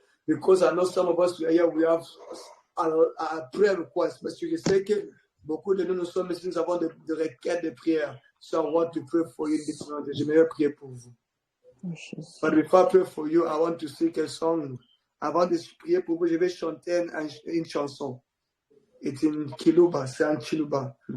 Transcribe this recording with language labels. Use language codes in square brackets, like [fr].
[en] Because I know some of us here, we have a prayer request. [fr] Parce que je sais que beaucoup de nous sommes ici, nous avons des requêtes de prière. [en] So I want to pray for you this morning. [fr] Je vais prier pour vous. [en] But before I pray for you, I want to sing a song. [fr] Avant de prier pour vous, je vais chanter une chanson. C'est une Kiluba, c'est un Chiluba.